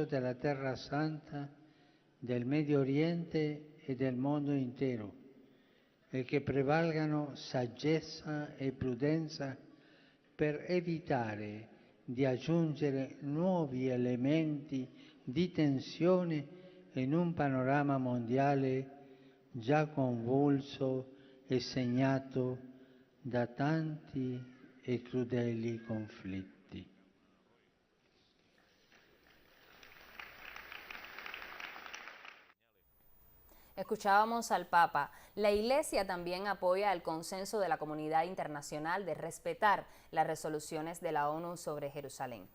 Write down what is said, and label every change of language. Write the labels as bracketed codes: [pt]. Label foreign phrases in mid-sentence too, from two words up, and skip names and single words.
[it] della Terra Santa, del Medio Oriente e del mondo intero, e che prevalgano saggezza e prudenza per evitare di aggiungere nuovi elementi di tensione in un panorama mondiale già convulso e segnato da tanti e crudeli conflitti. [es] Escuchábamos al Papa. La Iglesia también apoya el consenso de la comunidad internacional de respetar las resoluciones de la ONU sobre Jerusalén.